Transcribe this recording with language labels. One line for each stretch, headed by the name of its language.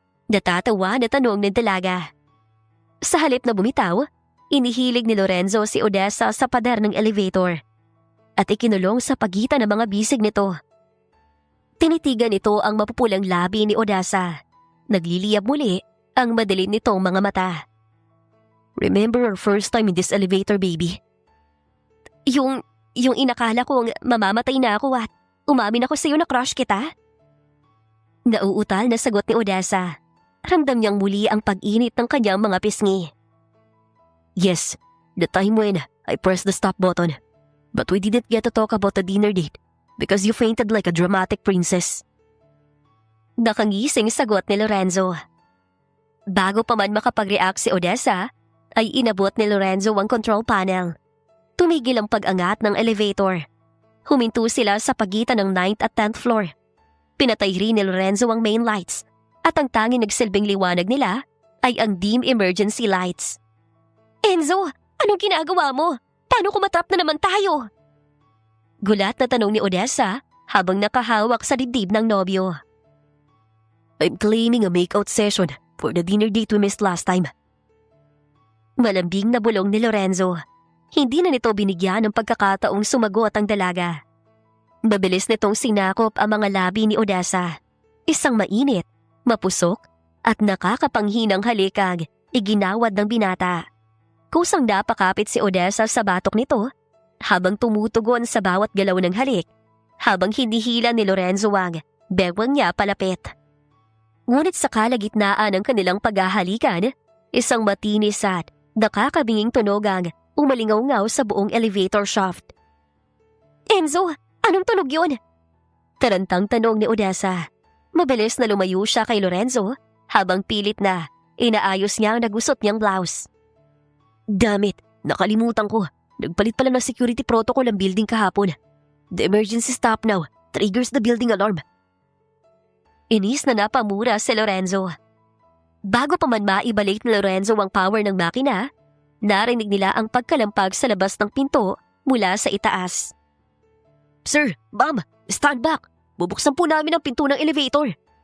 Filipino: Natatawa na tanong ng dalaga. Sa halip na bumitaw, inihilig ni Lorenzo si Odessa sa pader ng elevator at ikinulong sa pagitan ng mga bisig nito. Tinitigan nito ang mapupulang labi ni Odessa. Nagliliyab muli ang madilim nitong mga mata.
English: Remember our first time in this elevator, baby?
Filipino: Yung inakala kong mamamatay na ako at umamin ako sa iyo na crush kita? Nauutal na sagot ni Odessa. Ramdam niyang muli ang pag-init ng kanyang mga pisngi.
English: Yes, the time when I pressed the stop button. But we didn't get to talk about the dinner date because you fainted like a dramatic princess.
Filipino: Nakangising sagot ni Lorenzo. Bago pa man makapag-react si Odessa, ay inabot ni Lorenzo ang control panel. Tumigil ang pag-angat ng elevator. Huminto sila sa pagitan ng 9th at 10th floor. Pinatay rin ni Lorenzo ang main lights at ang tanging nagsilbing liwanag nila ay ang dim emergency lights. Enzo, anong ginagawa mo? Paano kung matrap na naman tayo? Gulat na tanong ni Odessa habang nakahawak sa dibdib ng nobyo.
English: I'm claiming a makeout session for the dinner date we missed last time.
Filipino: Malambing na bulong ni Lorenzo. Hindi na nito binigyan ng pagkakataong sumagot ang dalaga. Mabilis nitong sinakop ang mga labi ni Odessa. Isang mainit, mapusok, at nakakapanghinang halikag iginawad ng binata. Kusang napakapit si Odessa sa batok nito habang tumutugon sa bawat galaw ng halik, habang hinihila ni Lorenzo ang bewang niya palapit. Ngunit sa kalagitnaan ng kanilang paghahalikan, isang matinis at nakakabinging tunog ang umalingaw-ngaw sa buong elevator shaft. Enzo, anong tunog yun? Tarantang tanong ni Odessa. Mabilis na lumayo siya kay Lorenzo habang pilit na inaayos niya ang nagusot niyang blouse.
English: Damn it,
Filipino: nakalimutan ko. Nagpalit pala ng security protocol ang building kahapon.
English: The emergency stop now triggers the building alarm.
Filipino: Inis na napamura si Lorenzo. Bago pa man maibalik ni Lorenzo ang power ng makina, narinig nila ang pagkalampag sa labas ng pinto mula sa itaas.
English: Sir, ma'am, stand back.
Filipino: Bubuksan po namin ang pinto ng elevator.